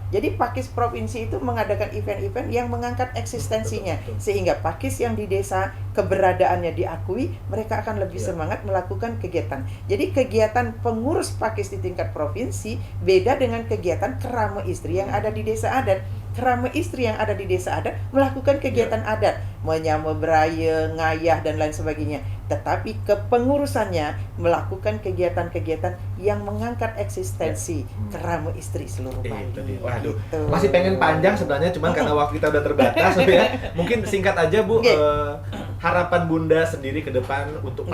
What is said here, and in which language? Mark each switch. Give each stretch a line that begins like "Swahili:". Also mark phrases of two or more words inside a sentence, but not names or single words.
Indonesian: Jadi Pakis provinsi itu mengadakan event-event yang mengangkat eksistensinya, Betul, betul. sehingga Pakis yang di desa keberadaannya diakui, mereka akan lebih Ya. semangat melakukan kegiatan. Jadi kegiatan pengurus Pakis di tingkat provinsi beda dengan kegiatan kerama istri yang ada di desa adat. Kerama istri yang ada di desa adat melakukan kegiatan adat,
Balinese: menyama beraya, ngayah
Indonesian: dan lain sebagainya. Tetapi kepengurusannya melakukan kegiatan-kegiatan yang mengangkat eksistensi kerama istri seluruh Bali. Itu dia. Waduh, Gitu. masih pengen panjang sebenarnya, cuman karena waktu kita udah terbatas, ya. Mungkin singkat aja Bu, Oke. harapan Bunda sendiri ke depan untuk